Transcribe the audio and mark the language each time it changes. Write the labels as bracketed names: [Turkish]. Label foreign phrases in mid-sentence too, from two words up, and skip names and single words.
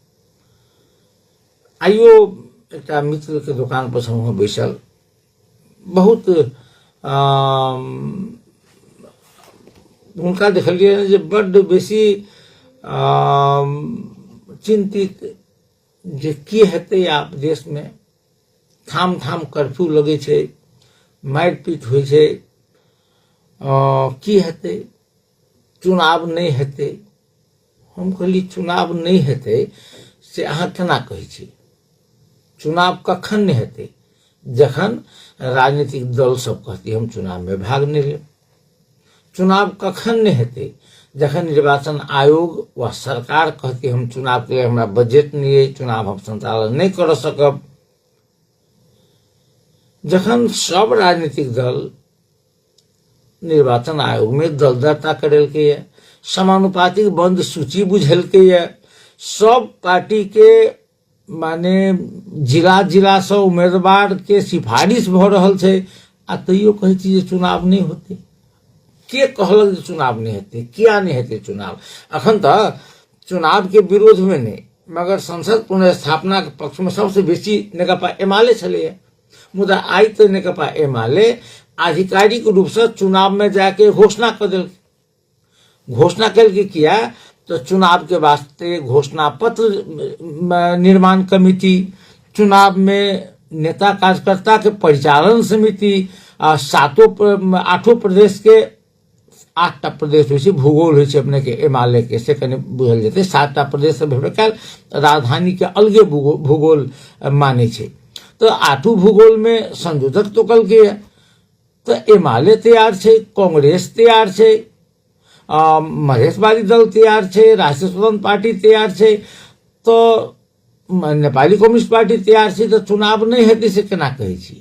[Maithili] आइयो एक मित्र के दुकान पर हम बैसल बहुत उनका देखलिए जे बड्ड बेसी चिंतित जे की हेतै आब देश में ठाम ठाम कर्फ्यू लगे छै मारपीट होइ छै की हेतै चुनाव नहीं हेतै। हम कहली चुनाव नहीं हेतै से अहाँ केना कहै छी चुनाव कखन नहीं हेतै जखन राजनीतिक दल सब कहती हम चुनाव में भाग नहीं लेब। चुनाव कखन नहीं हेतै जखन निर्वाचन आयोग व सरकार कहती हम चुनाव के लिए हमरा बजट नहीं है चुनाव हम संचालन नहीं कर सकब। जखन सब राजनीतिक दल निर्वाचन आयोग में दलदरता करेलकै समानुपातिक बंद सूची बुझेलकै ये, सब पार्टी के माने जिला जिला से उम्मीदवार के सिफारिश भ रहल छै, आ तैयो कहै छी जे चुनाव नहीं होते। के कहलक जे चुनाव नहीं हेतै? किया नहीं हेतै चुनाव? अखन तक चुनाव के विरोध में नहीं, मगर संसद पुनर्स्थापना के पक्ष में सबसे बेसी नेकपा एमाले छलैया। मुदा आई तो नेकपा एमाले आधिकारिक रूप से चुनाव में जाके घोषणा कर दिल। घोषणा करके किया तो चुनाव के वास्ते घोषणा पत्र निर्माण कमेटी, चुनाव में नेता कार्यकर्ता के परिचालन समिति, 8 प्रदेश के 8टा प्रदेश होइ छै, भूगोल होइ छै अपने के एमाले के से कने बुझल जेतै। 7टा प्रदेश से भेबे काल राजधानी के अलगे भूगोल माने छै, तो 8 भूगोल में संयोजक तो कल के तो एमाले तैयार छै, कांग्रेस तैयार छै, मधेशवादी दल तैयार छै, राष्ट्रीय स्वतंत्र पार्टी तैयार छै, तो नेपाली कम्युनिस्ट पार्टी तैयार छै, तो चुनाव नहीं हेतै से केना कहै छी?